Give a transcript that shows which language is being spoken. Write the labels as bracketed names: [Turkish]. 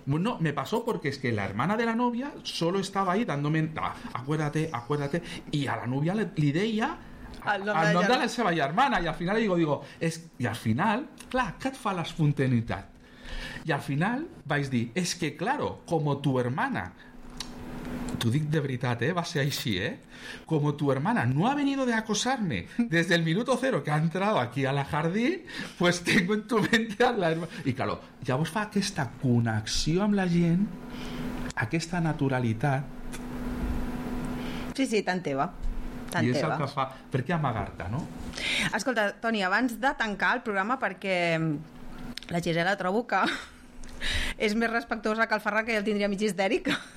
[Spanish] Bueno, me pasó porque es que la hermana de la novia solo estaba ahí dándome... Ah, acuérdate, acuérdate. Y a la novia le deía... [Catalan] Al nom de la seva germana. I al final digo es, i al final, clar, què et fa l'espontaneïtat? I al final vaig dir, és que [Spanish] claro, como tu hermana, [Catalan] t'ho dic de veritat, va ser així, [Spanish] como tu hermana no ha venido de acosarme desde el minuto cero que ha entrado aquí a la jardí, pues tengo en tu mente a la hermana. [Catalan] I claro, llavors fa aquesta connexió amb la gent, aquesta naturalitat. Sí, sí, tan teva. I és el que fa, per què amagar-te, no? Escolta, Toni, abans de tancar el programa, perquè la Gisela trobo que és més respectuosa que el Ferran, que ja el tindria mig histèric.